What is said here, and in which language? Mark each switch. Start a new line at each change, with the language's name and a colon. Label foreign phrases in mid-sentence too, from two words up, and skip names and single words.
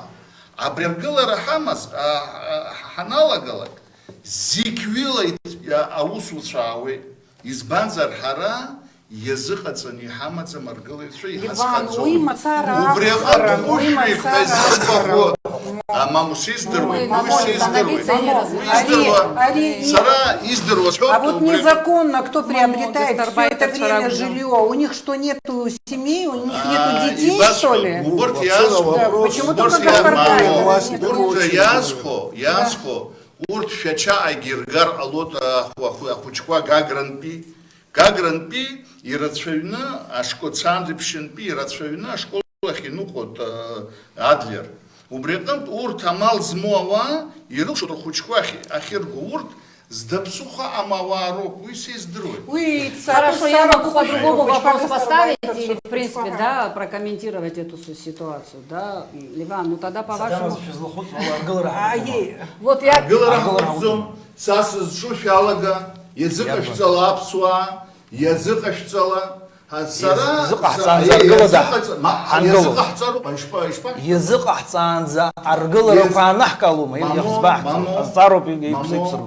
Abkhazian: Абри аргылара ҳаналагалак, зегь ҩыла аусуцәа аауеит. Избанзар ҳара иазыҟаҵаны иҳамаӡам аргылаҩцәа иҳазхаҵом. Убри аҟнытә хәышәҩык ҳәа маму сиздыруеит, сара издыруа сҳәоит.
Russian: А вот незаконно кто приобретает все это время жилье, у них что, нету семей, у них нету детей, что ли? Почему только
Abkhazian: Язхо, урҭ шәача аигиргар ҟалоит ахәыҷқәа Гагрантәи ирацәаҩны ашкол цантрԥшьынтәи ирацәаҩны ашкол ахь иныҟәоит Адлер. Убри аҟнытә урҭ амал змоу ауаа ирылшоит рхәыҷқәа ахьырго, урҭ здаԥсыха амауаа роуп, уи сиздыруеит.
Russian: Хорошо, я могу по-другому вопрос поставить или, в принципе, да, прокомментировать эту ситуацию, да, Ливан, ну тогда по-вашему... Вот я...
Abkhazian: Сасызҿу шәалага, иазыҟашәҵала аԥсуаа, иазыҟашәҵала Иазыҟаҳҵаанӡа аргыларақәа анаҳкылома, иазҵаароуп еиқәзеиқәсыргыло.